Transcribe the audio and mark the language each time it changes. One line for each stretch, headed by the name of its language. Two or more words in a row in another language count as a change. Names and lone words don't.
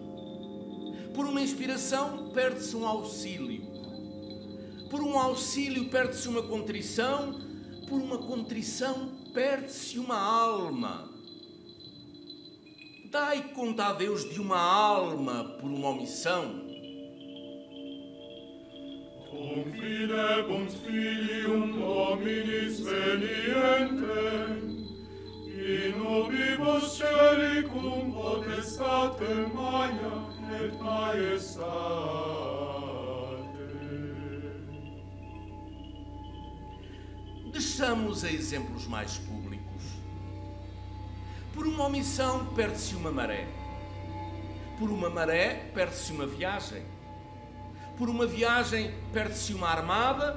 Portuguese: Por uma inspiração, perde-se um auxílio. Por um auxílio, perde-se uma contrição. Por uma contrição, perde-se uma alma. Dai conta a Deus de uma alma por uma omissão.
Latin: Confidebunt Filium hominis venientem, in obibus celi cum potestate magna et majestate.
Portuguese: Deixamos a exemplos mais públicos. Por uma omissão, perde-se uma maré. Por uma maré, perde-se uma viagem. Por uma viagem, perde-se uma armada.